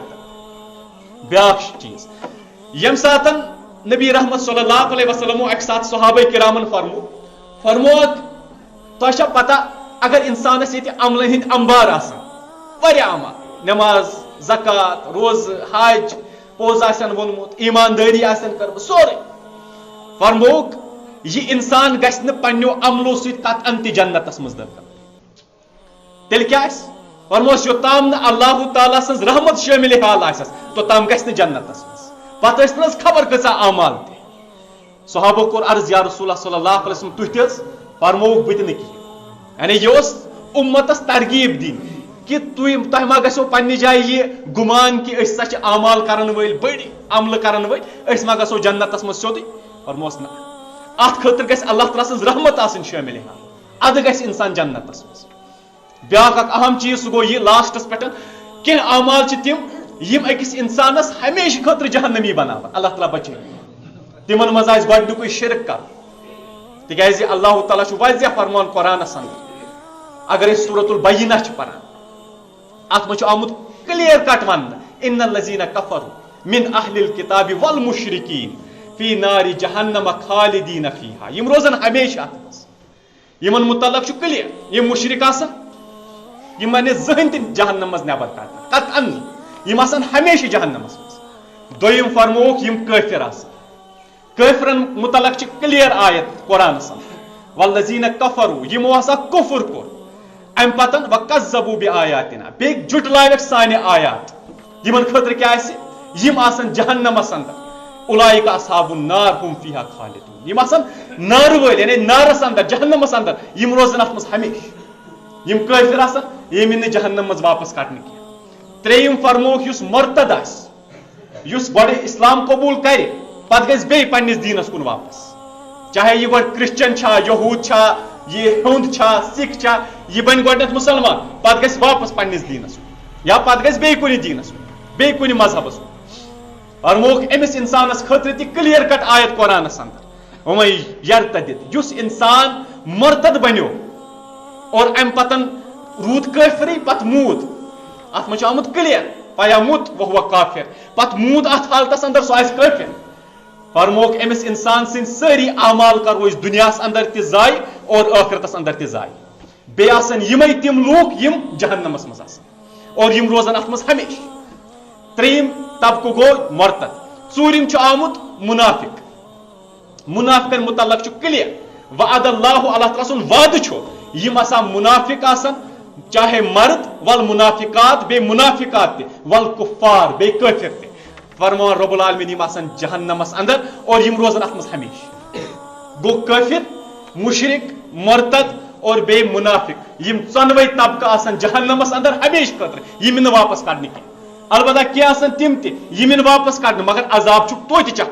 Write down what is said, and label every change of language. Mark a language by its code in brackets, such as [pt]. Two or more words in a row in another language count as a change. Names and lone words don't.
[ks] کٔرتن بیاکھ چیٖز ییٚمہِ ساتہٕ نبی رحمت [ar] صلی اللہ علیہ وسلمو [ks] اکہِ ساتہٕ صحابہ کرامن فرموک تۄہہِ چھا پتہ اگر انسانس ییٚتہِ عملن ہٕنٛدۍ انبار آسان واریاہ عمل نماز زکات روزٕ حج پوٚز آسن ووٚنمُت ایماندٲری آسن کٔرمٕژ سورُے فرموک یہِ انسان گژھِ نہٕ پننیو عملو سۭتۍ قطعن تہِ جنتس منٛز دٲخل تیٚلہِ کیٛاہ آسہِ فرموس یوٚتام نہٕ اللہ تعالیٰ سٕنٛز رحمت شٲمِل حال آسٮ۪س توٚتام گژھِ نہٕ جنتس منٛز پتہٕ ٲسۍ نہٕ حظ خبر کۭژاہ اعمال تہِ صحابو کوٚر عرض [ar] یا رسول اللہ صلی اللہ علیہ وسلم [ks] تُہۍ تہِ حظ فرمووُکھ بہٕ تہِ نہٕ کِہیٖنۍ یعنی یہِ اوس اُمتس ترغیٖب دِنۍ کہ تۄہہِ ما گژھو پننہِ جایہِ یہِ گُمان کہ أسۍ ہسا چھِ اعمال کرن وٲلۍ بٔڑۍ عملہٕ کرن وٲلۍ أسۍ ما گژھو جنتس منٛز سیوٚدُے فرموس نہ اتھ خٲطرٕ گژھِ اللہ تعالیٰ سٕنٛز رحمت آسٕنۍ شٲمِل ادٕ گژھِ انسان جنتس منٛز بیاکھ اکھ اہم چیٖز سُہ گوٚو یہِ لاسٹس پٮ۪ٹھ کینٛہہ اعمال چھِ تِم یِم أکِس انسانس ہمیشہٕ خٲطرٕ جہنمی بناوان اللہ تعالیٰ بچٲیِن تِمن منٛز آسہِ گۄڈنیُکُے شرک کرُن تِکیازِ اللہ تعالیٰ چھُ واضح فرمان قرآنس اندر اگر أسۍ سورۃ البینہ چھِ پران اتھ منٛز چھُ آمُت [en] clear cut [ks] وننہٕ [ar] ان الذین کفروا من اہل الکتاب والمشرکین فی نار جہنم خالدین فیہا [ks] یِم روزن ہمیشہ اتھ منٛز یِمن متعلق چھُ کلیئر یِم مشرک آسن یِم نہٕ زٕہٕنۍ تہِ جہنم منٛز نٮ۪بر کڑنہٕ قطعن یِم آسن ہمیشہ جہنمس منٛز دوٚیِم فرمووُکھ یِم کٲفر آسن کٲفرن متعلق چھِ کلیئر آیت قرآنس اندر [ar] والذین کفروا [ks] یِمو ہسا کفر کوٚر امہِ پتن [ar] وکذبوا بآیاتنا [ks] بیٚیہِ جُٹلٲوکھ سانہِ آیات یِمن خٲطرٕ کیٛاہ آسہِ یِم آسن جہنمس اندر [ar] اولئک اصحاب النار هم فیہا خالدون [ks] یِم آسن نارٕ وٲلۍ یعنی نارس اندر جہنمس اندر یِم روزن اتھ منٛز ہمیشہ یِم کٲفر آسن یِم نہٕ جہنم منٛز واپس کڑنہٕ کینٛہہ ترٛیٚیِم فرمووُکھ یُس مرتد آسہِ یُس گۄڈٕ اسلام قبوٗل کرِ پتہٕ گژھِ بیٚیہِ پننِس دیٖنس کُن واپس چاہے یہِ گۄڈٕ کرسچن چھا یہوٗد چھا یہِ ہیوٚنٛد چھا سکھ چھا یہِ بنہِ گۄڈنیتھ مُسلمان پتہٕ گژھِ واپس پننِس دیٖنس کُن یا پتہٕ گژھِ بیٚیہِ کُنہِ دیٖنس کُن بیٚیہِ کُنہِ مذہبس کُن فرمووُکھ أمِس انسانس خٲطرٕ تہِ [en] clear cut [ks] آیت قرآنس اندر [ar] وَمَن یرتدد [ks] یُس انسان مرتد بنیو اور امہِ پتن روٗد کٲفرٕے پتہٕ موٗد اتھ منٛز چھُ آمُت کلیئر [ar] فیموت وہو کافر [ks] پتہٕ موٗد اتھ حالتس اندر سُہ آسہِ کٲفر فرمووُکھ أمِس انسان سٕنٛدۍ سٲری اعمال کرو أسۍ دُنیاہس اندر تہِ ضایہِ اور ٲخرتس اندر تہِ ضایہِ بیٚیہِ آسن یِمے تِم لوٗکھ یِم جہنمس منٛز آسن اور یِم روزن اتھ منٛز ہمیشہ ترٛیٚیِم طبقہٕ گوٚو مرتد ژوٗرِم چھُ آمُت مُنافِق مُنافِقن متعلق چھُ کلیئر [ar] وعد اللہ [ks] اللہ تعالیٰ سُنٛد وعدٕ چھُ یِم آسان مُنافِق آسن چاہے مرد والمنافقات بیٚیہِ مُنافِقات تہِ والکُفار بیٚیہِ کٲفر تہِ فرمان [ar] رب العالمین [ks] یِم آسن جہنمس اندر اور یِم روزن اتھ منٛز ہمیشہ گوٚو کٲفر مُشرک مرتد اور بیٚیہِ مُنافِق یِم ژۄنوے طبقہٕ آسن جہنمس اندر ہمیشہ خٲطرٕ یِم نہٕ واپس کڑنہٕ کینٛہہ البتہ کینٛہہ آسن تِم تہِ یِم نہٕ واپس کڑنہٕ مگر عذاب چھُکھ توتہِ چکھُن